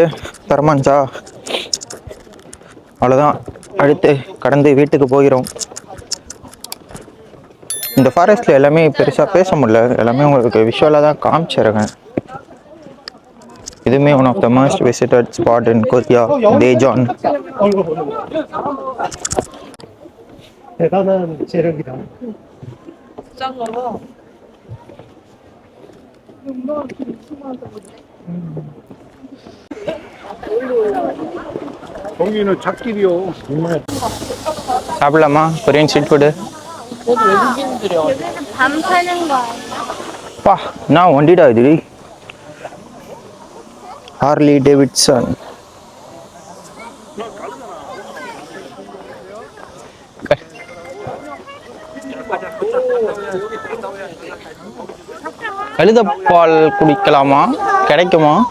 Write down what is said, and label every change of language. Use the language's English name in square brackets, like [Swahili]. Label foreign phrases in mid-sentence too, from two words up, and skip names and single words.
[Tamil] தரமா இருந்துச்சா? அவ்வளோதான், அடுத்து கடந்து வீட்டுக்கு போகிறோம். இந்த ஃபாரஸ்ட்டில் எல்லாமே பெருசாக பேச முடியல, எல்லாமே உங்களுக்கு விஷுவலாக தான் காமிச்சிருக்கேன். [English] இதுவுமே one of the most visited spot in Korea, தேஜான். [Korean] 대단한 재력이다. 거기는 잣길이요. [Tamil] சாப்பிடலாமா [English] Korean street food? [Korean] 밤 파는 거 아니야? [Tamil] பா நான் ஒண்டிடா இது. ஹார்லி டேவிட்சன். கழுதப்பால் குடிக்கலாமா? கிடைக்குமா?